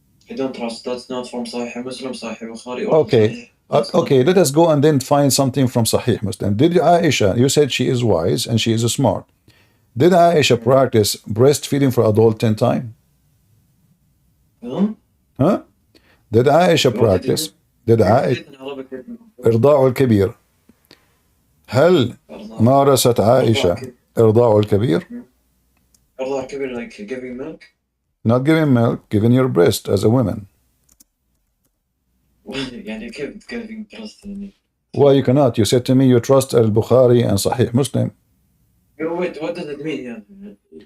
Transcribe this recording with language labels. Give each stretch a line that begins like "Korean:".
English: I don't trust. That's not from Sahih Muslim, Sahih Bukhari. Okay. Let us go and then find something from Sahih Muslim. Did Aisha? You said she is wise and she is smart. Did Aisha practice breastfeeding for adult 10 times? Huh? Did Aisha practice? Did Aisha
Arabic: إرضاع الكبير؟ هل مارست عائشة إرضاع الكبير؟
English: إرضاع الكبير, like giving milk? Not giving milk, giving your breast as a woman.
Arabic: يعني كيف
English: giving breast? Why you cannot? You said to me you trust al-Bukhari and Sahih Muslim. Wait, what does it mean?